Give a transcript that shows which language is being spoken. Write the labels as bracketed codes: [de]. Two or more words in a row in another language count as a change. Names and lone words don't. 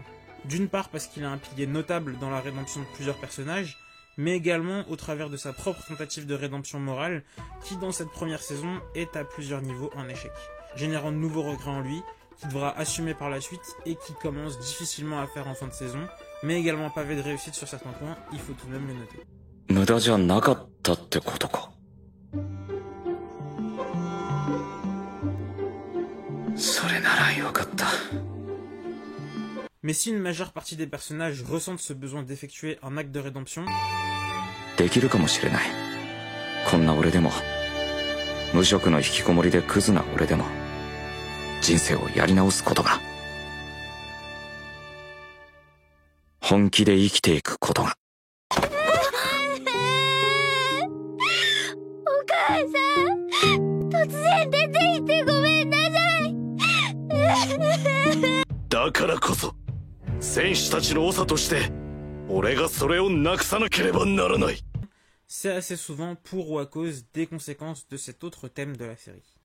[fr] D'une part parce qu'il a un pilier notable dans la rédemption de plusieurs personnages, mais également au travers de sa propre tentative de rédemption morale, qui dans cette première saison est à plusieurs niveaux un échec, générant de nouveaux regrets en lui, qui devra assumer par la suite et qui commence difficilement à faire en fin de saison, mais également pavé de réussite sur certains points, il faut tout de même le noter. [ja] 無駄じゃなかったってことか。それならよかった。 [fr] Mais si une majeure partie des personnages ressentent ce besoin d'effectuer un acte de rédemption, [ja] できるかもしれない。こんな俺でも、無職の引きこもりでクズな俺でも、人生をやり直すことが。本気で生きていくことが。だからこそ戦士たちの長として俺がそれをなくさなければならない。 [fr] c'est assez souvent pour ou à cause des conséquences de cet autre thème de la série.